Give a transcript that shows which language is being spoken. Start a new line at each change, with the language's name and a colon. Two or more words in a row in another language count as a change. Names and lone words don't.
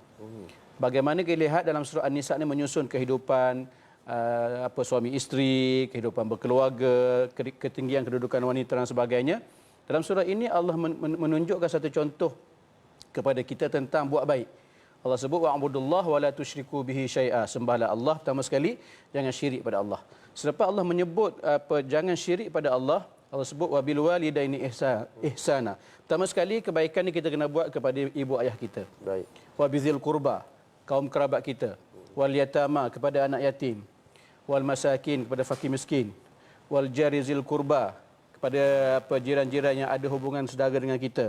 Malay: Bagaimana kita lihat dalam surah An-Nisa ini menyusun kehidupan suami isteri, kehidupan berkeluarga, ketinggian kedudukan wanita dan sebagainya. Dalam surah ini Allah menunjukkan satu contoh kepada kita tentang buat baik. Allah sebut
Arabic: واعبدوا الله ولا تشركوا به شيئا.
Malay: Sembahlah Allah, pertama sekali jangan syirik pada Allah. Selepas Allah menyebut jangan syirik pada Allah, Allah sebut
Arabic: وبالوالدين إحسانا.
Malay: Pertama sekali kebaikan ni kita kena buat kepada ibu ayah kita. Baik.
Arabic: وبذي القربى,
Malay: kaum kerabat kita.
Arabic: واليتامى,
Malay: kepada anak yatim.
Arabic: والمساكين,
Malay: kepada fakir miskin.
Arabic: والجار ذي القربى,
Malay: kepada jiran-jiran yang ada hubungan saudara dengan kita.